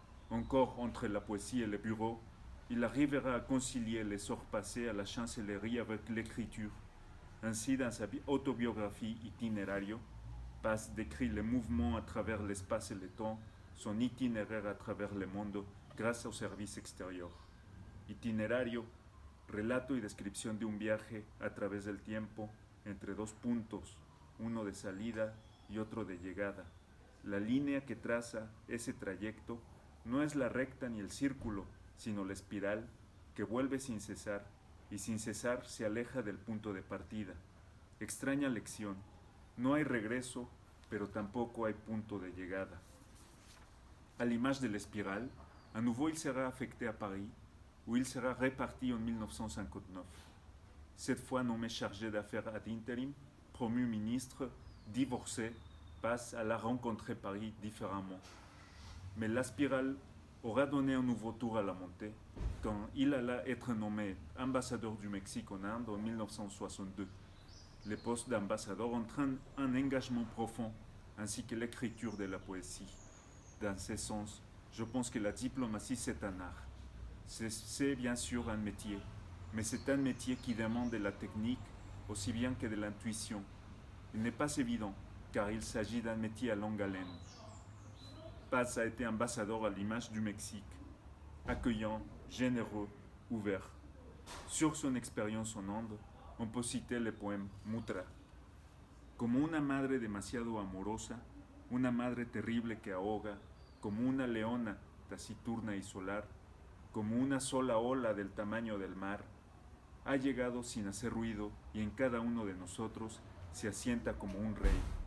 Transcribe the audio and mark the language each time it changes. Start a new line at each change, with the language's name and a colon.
French: Encore entre la poésie et le bureau, il arrivera à concilier les heures passées à la chancellerie avec l'écriture. Ainsi, dans sa autobiographie Itinerario, Paz décrit le mouvement à travers l'espace et le temps, son itinéraire à travers le monde grâce au service exterior.
Spanish: Itinerario, relato y descripción de un viaje a través del tiempo entre dos puntos, uno de salida y otro de llegada. La línea que traza ese trayecto no es la recta ni el círculo, sino la espiral que vuelve sin cesar y sin cesar se aleja del punto de partida. Extraña lección, no hay regreso, pero tampoco hay punto de llegada.
French: À l'image de l'espiral, à nouveau il sera affecté à Paris, où il sera réparti en 1959. Cette fois nommé chargé d'affaires ad interim, promu ministre, divorcé, Paz alla rencontrer Paris différemment. Mais la spirale aura donné un nouveau tour à la montée quand il alla être nommé ambassadeur du Mexique en Inde en 1962. Le poste d'ambassadeur entraîne un engagement profond ainsi que l'écriture de la poésie. Dans ce sens, je pense que la diplomatie c'est un art. C'est bien sûr un métier, mais c'est un métier qui demande de la technique aussi bien que de l'intuition. Il n'est pas évident, car il s'agit d'un métier à longue haleine. Paz a été ambassadeur à l'image du Mexique, accueillant, généreux, ouvert. Sur son expérience en Inde, on peut citer le poème Mutra.
Spanish: Como una madre demasiado amorosa, una madre terrible que ahoga, como una leona taciturna y solar, como una sola ola del tamaño del mar, ha llegado sin hacer ruido y en cada uno de nosotros se asienta como un rey.